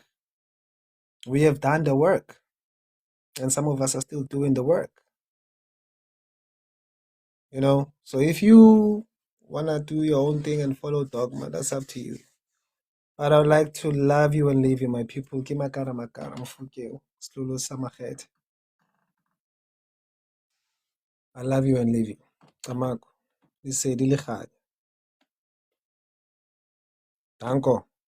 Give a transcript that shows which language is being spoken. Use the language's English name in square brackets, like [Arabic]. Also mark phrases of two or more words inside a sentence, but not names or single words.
[English] We have done the work, and some of us are still doing the work. So if you wanna do your own thing and follow dogma, that's up to you. But I would like to love you and leave you, my people. [Southern Sotho] Ke makara makara, mofokeng, Shlolo sa makgethe. [English] I love you and leave you. [Southern Sotho] Tamako, lesedi le kganya. Danko.